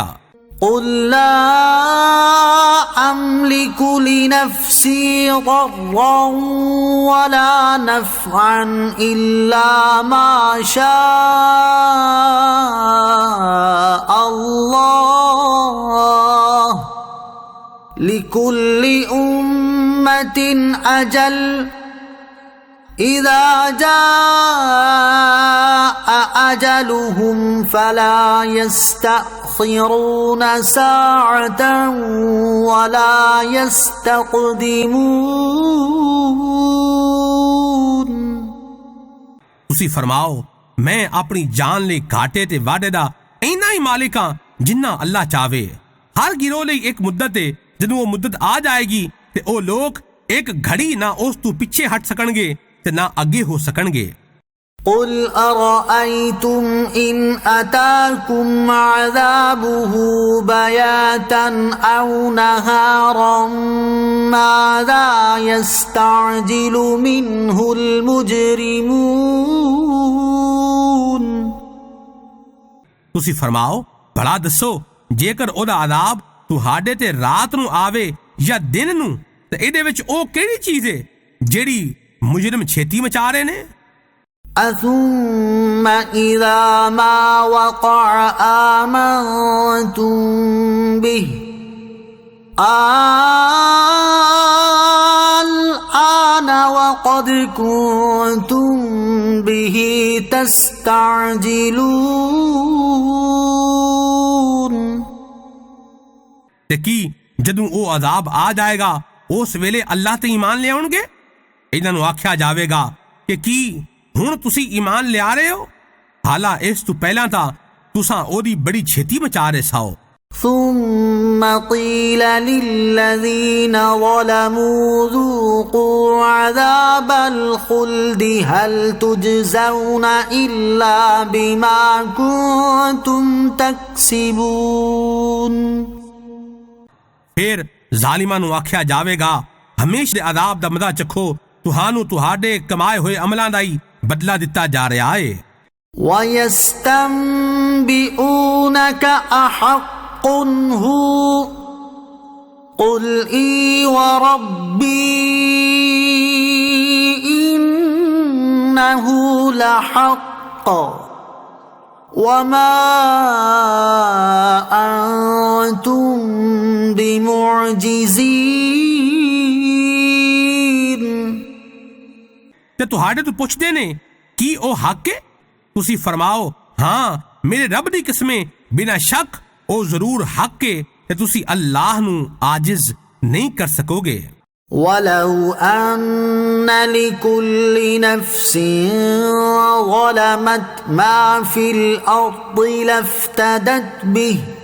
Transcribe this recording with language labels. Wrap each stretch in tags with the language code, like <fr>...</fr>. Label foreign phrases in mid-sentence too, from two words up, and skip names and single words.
<ar>قل لا أملك لنفسي ضرا ولا نفعا إلا ما شاء الله لكل أمة أجل إذا جاء أجلهم فلا يستأخرون ساعة ولا يستقدمون।</ar> <pa>ਤੁਸੀਂ ਫਰਮਾਓ, ਮੈਂ ਆਪਣੀ ਜਾਨ ਲਈ ਘਾਟੇ ਤੇ ਵਾਅਦੇ ਦਾ ਇੰਨਾ ਹੀ ਮਾਲਿਕ ਹਾਂ ਜਿੰਨਾ ਅੱਲਾਹ ਚਾਵੇ। ਹਰ ਗਿਰੋਹ ਲਈ ਇੱਕ ਮੁੱਦਤ ਹੈ, ਜਦੋਂ ਉਹ ਮੁੱਦਤ ਆ ਜਾਏਗੀ ਤੇ ਉਹ ਲੋਕ ਇੱਕ ਘੜੀ ਨਾ ਉਸ ਤੋਂ ਪਿੱਛੇ ਹਟ ਸਕਣਗੇ ਤੇ ਨਾ ਅੱਗੇ ਹੋ ਸਕਣਗੇ।</pa> <ar>قل أرأيتم إن أتاكم عذابه بياتا أو نهارا ماذا يستعجل منه المجرمون؟</ar> <pa>ਤੁਸੀਂ ਫਰਮਾਓ, ਭਲਾ ਦੱਸੋ, ਜੇਕਰ ਉਹਦਾ ਅਜ਼ਾਬ ਤੁਹਾਡੇ ਤੇ ਰਾਤ ਨੂੰ ਆਵੇ ਜਾਂ ਦਿਨ ਨੂੰ, ਤੇ ਇਹਦੇ ਵਿੱਚ ਉਹ ਕਿਹੜੀ ਚੀਜ਼ ਹੈ ਜਿਹੜੀ ਮੁਜਰਮ ਛੇਤੀ ਮਚਾ ਰਹੇ ਨੇ?</pa> <ar>أثم إذا ما وقع آمنتم به الآن وقد كنتم به تستعجلون।</ar> <pa>ਤੇ ਕੀ ਜਦੋਂ ਉਹ ਅਜ਼ਾਬ ਆ ਜਾਏਗਾ ਉਸ ਵੇਲੇ ਅੱਲਾਹ ਤੇ ਈਮਾਨ ਲਿਆਉਣਗੇ? ਇਹਨਾਂ ਨੂੰ ਆਖਿਆ ਜਾਵੇਗਾ ਕਿ ਕੀ ਹੁਣ ਤੁਸੀਂ ਈਮਾਨ ਲਿਆ ਰਹੇ ਹੋ? ਹਾਲਾ ਇਸ ਤੋਂ ਪਹਿਲਾਂ ਤਾਂ ਤੁਸਾਂ ਉਹਦੀ ਬੜੀ ਛੇਤੀ ਮਚਾ ਰਹੇ ਸਾਓ।</pa> <ar>ثم قيل للذين ظلموا ذوقوا عذاب الخلد هل تجزون إلا بما كنتم تكسبون।</ar> <pa>ਫਿਰ ਜ਼ਾਲਿਮਾਂ ਨੂੰ ਆਖਿਆ ਜਾਵੇਗਾ, ਹਮੇਸ਼ਾ ਦੇ ਅਜ਼ਾਬ ਦਾ ਮਜ਼ਾ ਚੱਖੋ, ਤੁਹਾਨੂੰ ਤੁਹਾਡੇ ਕਮਾਏ ਹੋਏ ਅਮਲਾਂ ਦਾ ਹੀ ਬਦਲਾ ਦਿੱਤਾ ਜਾ ਰਿਹਾ ਹੈ।</pa> <ar>ويستنبئونك أحق هو قل إي وربي إنه لحق وما أنتم بمعجزين۔</ar> <pa>ਤੇ ਤੁਹਾਡੇ ਤੋਂ ਪੁੱਛਦੇ ਨੇ ਕੀ ਉਹ ਹੱਕ ਹੈ? ਤੁਸੀਂ ਫਰਮਾਓ, ਹਾਂ, ਮੇਰੇ ਰੱਬ ਦੀ ਕਸਮੇ, ਬਿਨਾਂ ਸ਼ੱਕ ਉਹ ਜ਼ਰੂਰ ਹੱਕ ਹੈ ਤੇ ਤੁਸੀਂ ਅੱਲਾਹ ਨੂੰ ਆਜਿਜ਼ ਨਹੀਂ ਕਰ ਸਕੋਗੇ।</pa> <ar>ولو أن لكل نفس ظلمت ما في الأرض لافتدت به</ar>